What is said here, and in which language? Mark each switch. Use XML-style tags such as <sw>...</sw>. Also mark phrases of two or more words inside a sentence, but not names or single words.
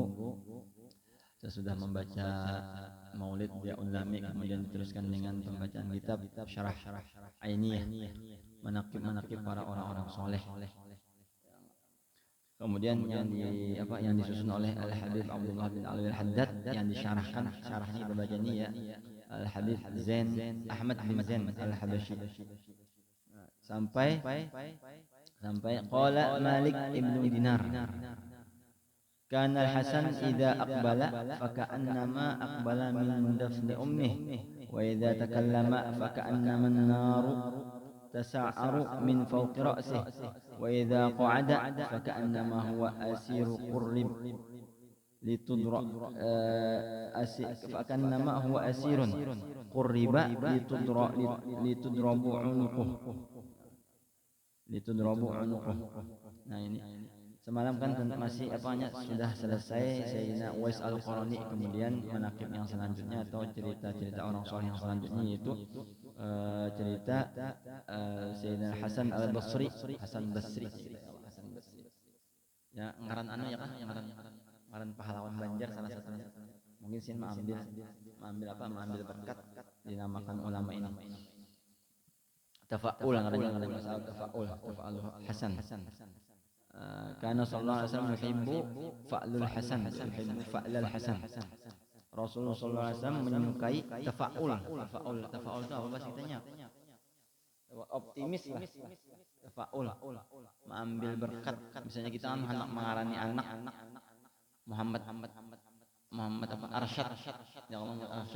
<id>Sesudah membaca Maulid dia ulami, kemudian diteruskan dengan pembacaan kitab Syarah Ainiyah, manaqib para orang-orang soleh. Kemudian yang disusun oleh Al-Habib Abdullah bin Alwi Al-Haddad, yang disyarahkan, syarahnya dibaca ini ya, Al-Habib Zain Ahmad bin Zain Al-Habasyi.</id> <ar>Sampai قال مالك بن دينار كان الحسن إذا أقبل فكأنما أقبل من دفن أمه وإذا تكلم فكأنما النار تسعر من فوق رأسه وإذا قعد فكأنما هو أسير قرب لتضر فكأنما هو أسير قرب لتضرب عنقه.</ar> <id>Nah ini semalam kan masih sudah selesai Sayyidina Uwais Al-Qarani, kemudian manaqib yang selanjutnya atau cerita-cerita orang soleh yang selanjutnya yaitu cerita Sayyidina Hasan al-Basri, Hasan Basri. Ya,</id> <bjn>ngaran ya kan, ngaran pahlawan Banjar salah satunya.</bjn> <id>Mungkin sih mengambil berkat dinamakan ulama ini.</id> <bjn>Tafa'ul ngarannya masalah tafa'ul Hasan.</bjn> <ar>Karena صلى الله عليه وسلم يحب فأل الحسن يحب فأل الحسن.</ar> <id>Rasulullah</id> <ar>صلى الله عليه وسلم</ar> <id>menyukai tafa'ul itu apa bahasa kitanya? Optimis lah. Tafa'ul, mengambil berkat. Misalnya kita kan mengarani anak Muhammad Arsyad,</id> <ar>يا الله</ar> <id>Arsyad.</id>